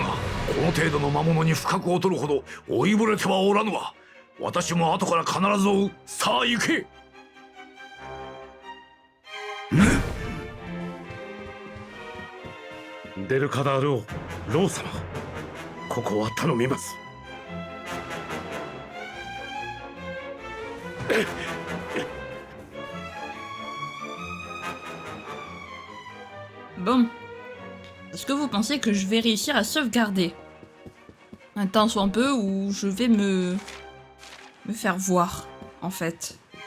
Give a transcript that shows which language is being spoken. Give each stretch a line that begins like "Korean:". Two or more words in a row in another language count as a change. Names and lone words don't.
Japanese: この程度の魔物に深く劣るほど老いぼれてはおらぬわ。私も後から必ず追う。さあ行け。デルカダール王、ロー様、ここは頼みます。
French: Bon. Est-ce que vous pensez que je vais réussir à sauvegarder un temps soit un peu, ou je vais me faire voir, en fait?